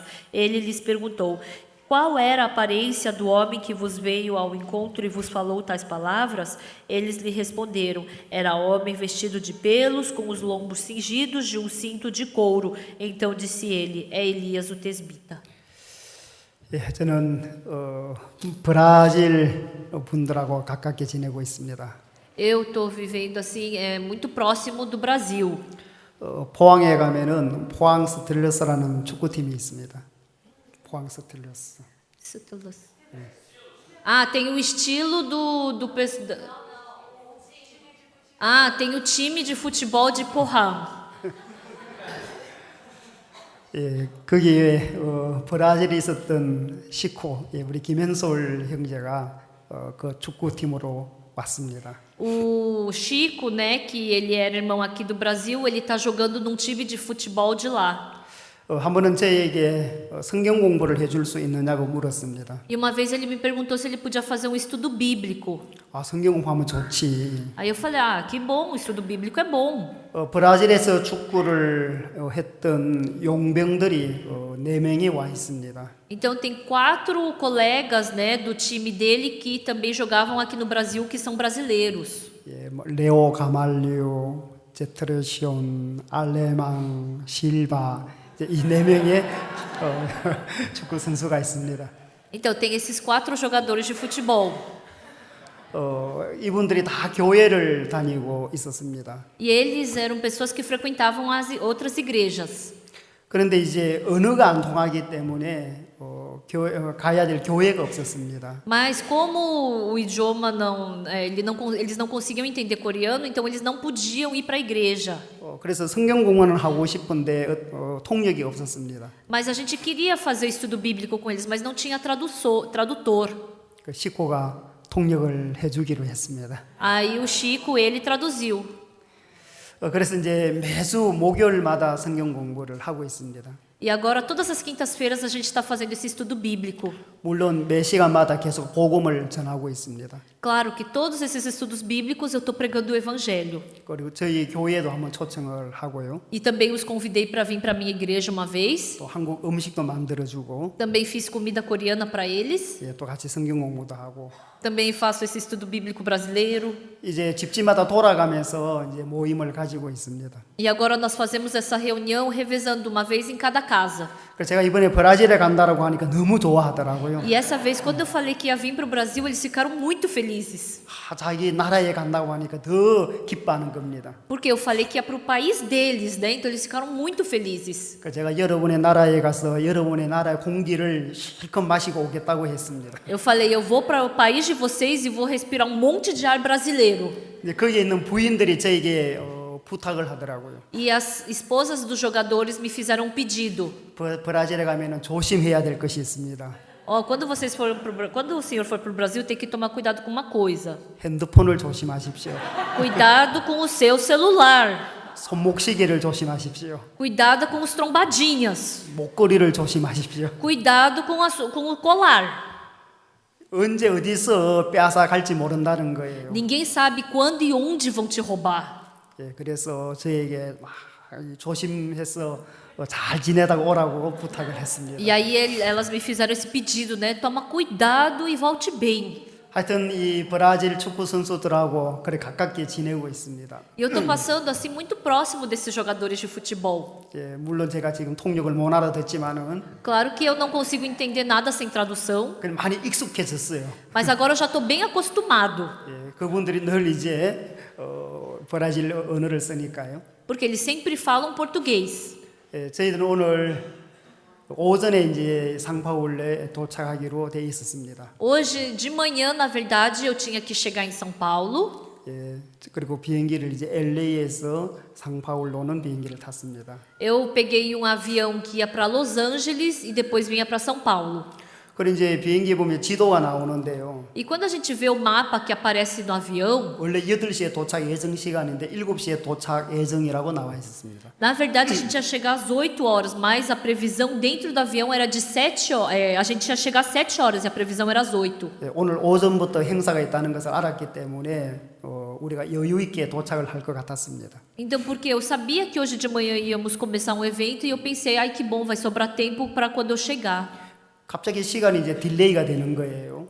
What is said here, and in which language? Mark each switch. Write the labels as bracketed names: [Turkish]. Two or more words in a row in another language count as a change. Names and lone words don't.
[Portuguese] Ele lhes perguntou: Qual era a aparência do homem que vos veio ao encontro e vos falou tais palavras? Eles lhe responderam: Era homem vestido de pelos, com os lombos cingidos de um cinto de couro. Então disse ele: É Elias o tesbita. [Korean] 저는 브라질 분들하고 가깝게 지내고 있습니다. [Portuguese] Eu estou vivendo assim, muito próximo do Brasil. [Korean] 포항에 가면은 포항 스틸러스라는 축구팀이 있습니다. 포항 스틸러스. [Portuguese] Ah, tem o estilo Ah, tem o time de futebol de Pohang. [Korean] 거기에 브라질에 있었던 시코, 우리 김현솔 형제가 그 축구팀으로 왔습니다. [Portuguese] O Chico, né, que ele era irmão aqui do Brasil, ele está jogando num time de futebol de lá. [Korean] 한 번은 저에게 성경 공부를 해줄 수 있느냐고 물었습니다. [Portuguese] E uma vez ele me perguntou se ele podia fazer um estudo bíblico. [Korean] 성경 공부하면 좋지. [Portuguese] Aí eu falei: que bom, o estudo bíblico é bom. [Korean] 브라질에서 축구를 했던 용병들이 4명이 와 있습니다. [Portuguese] Então tem 4 colegas, né, do time dele que também jogavam aqui no Brasil, que são brasileiros. [Korean] 레오 가말리오, 제트르시온, 알레망, 실바 이 4명의 축구 선수가 있습니다. [Portuguese] Então tem esses 4 jogadores de futebol. [Korean] 이분들이 다 교회를 다니고 있었습니다. [Portuguese] E eles eram pessoas que frequentavam as outras igrejas. [Korean] 그런데 이제 언어가 안 통하기 때문에 가야 될 교회가 없었습니다. [Portuguese] Mas como o idioma eles não conseguiam entender coreano, então eles não podiam ir para a igreja. [Korean] 그래서 성경 공부는 하고 싶은데 통역이 없었습니다. [Portuguese] Mas a gente queria fazer estudo bíblico com eles, mas não tinha tradutor. [Korean] 그 식구가 통역을 해주기로 했습니다. [Portuguese] Aí o Chico, ele traduziu. [Korean] 그래서 이제 매주 목요일마다 성경 공부를 하고 있습니다. [Portuguese] E agora, todas as quintas-feiras, a gente está fazendo esse estudo bíblico. [Korean] 물론 매 시간마다 계속 복음을 전하고 있습니다. [Portuguese] Claro que todos esses estudos bíblicos eu estou pregando o Evangelho. [Korean] 그리고 저희 교회도 한번 초청을 하고요. [Portuguese] E também os convidei para vir para a minha igreja uma vez. [Korean] 또 한국 음식도 만들어주고, [Portuguese] Também fiz comida coreana para eles. [Korean] 또 같이 성경 공부도 하고. [Portuguese] Também faço esse estudo bíblico brasileiro. [Korean] 이제 집집마다 돌아가면서 이제 모임을 가지고 있습니다. [Portuguese] E agora nós fazemos essa reunião revezando uma vez em cada casa. [Korean] 그래서 제가 이번에 브라질에 간다라고 하니까 너무 좋아하더라고요. [Portuguese] E essa vez, quando eu falei que ia vir para o Brasil, eles ficaram muito felizes. [Korean] 자기 나라에 간다고 하니까 더 기뻐하는 겁니다. [Portuguese] Porque eu falei que ia para o país deles, né? Então eles ficaram muito felizes. [Korean] 그래서 제가 여러분의 나라에 가서 여러분의 나라의 공기를 실컷 마시고 오겠다고 했습니다. [Portuguese] Eu falei, eu vou para o país de vocês e vou respirar um monte de ar brasileiro. [Korean] 이제 거기에 있는 부인들이 저에게 부탁을 하더라고요. [Portuguese] E as esposas dos jogadores me fizeram um pedido. [Korean] 브라질에 가면은 조심해야 될 것이 있습니다. [Portuguese] Ó, quando o senhor for para o Brasil, tem que tomar cuidado com uma coisa. [Korean] 핸드폰을 조심하십시오. [Portuguese] Cuidado com o seu celular. [Korean] 손목시계를 조심하십시오. [Portuguese] Cuidado com os trombadinhas. [Korean] 목걸이를 조심하십시오. [Portuguese] Cuidado com o colar. [Korean] 언제 어디서 빼앗아 갈지 모른다는 거예요. [Portuguese] Ninguém sabe quando e onde vão te roubar. [Korean] 예, 그래서 저에게 막 조심해서 잘 지내다가 오라고 부탁을 했습니다. [Portuguese] E aí elas me fizeram esse pedido, né? Toma cuidado e volte bem. [Korean] 하여튼 이 브라질 축구 선수들하고 그래 가깝게 지내고 있습니다. [Portuguese] E eu tô passando assim muito próximo desses jogadores de futebol. [Korean] 예, 물론 제가 지금 통역을 못 알아듣지만은 [Portuguese] Claro que eu não consigo entender nada sem tradução, [Korean] 그냥 많이 익숙해졌어요. [Portuguese] mas agora eu já tô bem acostumado, [Korean] 예, 그분들이 늘 이제 브라질 언어를 쓰니까요. [Portuguese] porque eles sempre falam português. [Korean] 예, 저희들은 오늘 오전에 이제 상파울에 도착하기로 돼 있었습니다. [Portuguese] Hoje de manhã, na verdade, eu tinha que chegar em São Paulo. [Korean] 예, 그리고 비행기를 이제 LA에서 상파울로는 비행기를 탔습니다. [Portuguese] Eu peguei um avião que ia para Los Angeles e depois vinha para São Paulo. [Korean] 그리고 이제 비행기에 보면 지도가 나오는데요. [Portuguese] E quando a gente vê o mapa que aparece no avião, [Korean] 원래 8시에 도착 예정 시간인데 7시에 도착 예정이라고 나와 있었습니다. [Portuguese] na verdade a gente ia chegar às 8 horas, mas a previsão dentro do avião era de 7 horas. A gente ia chegar às 7 horas e a previsão era às 8. [Korean] 예, 오늘 오전부터 행사가 있다는 것을 알았기 때문에 우리가 여유 있게 도착을 할 것 같았습니다. [Portuguese] Então, porque eu sabia que hoje de manhã íamos começar um evento e eu pensei, ai que bom, vai sobrar tempo para quando eu chegar. [Korean] 갑자기 시간이 이제 딜레이가 되는 거예요.